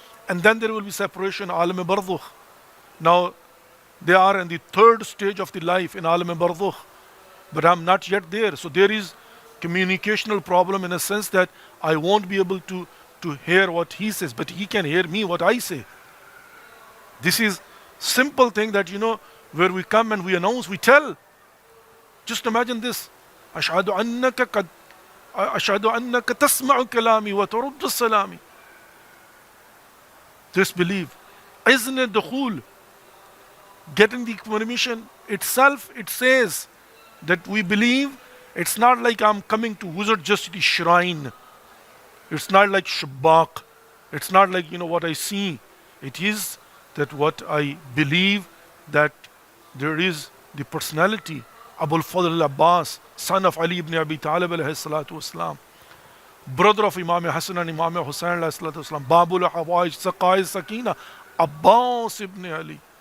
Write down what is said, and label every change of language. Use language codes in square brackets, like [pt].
[en] And then there will be separation, Alam Barzukh. Now they are in the third stage of the life in Alam Barzukh, but I'm not yet there. So there is communicational problem in a sense that I won't be able to hear what he says, but he can hear me what I say. This is simple thing that where we come and we announce, we tell. Just imagine this. [ar] أشهد أنك قد أشهد أنك تسمع كلامي وترد السلام. [en] Just believe. Isn't it dukhul? Getting the permission itself, it says that we believe. It's not like I'm coming to visit just the shrine. It's not like Shabak. It's not like what I see. It is that what I believe, that there is the personality, Abul Fadl al-Abbas, son of Ali ibn Abi Talib alayhi salatu wasalam, brother of Imam Hassan and Imam Hussain alayhi salatu wasalam, Babul Hawaij, Saqai Sakina, Abbas ibn Ali.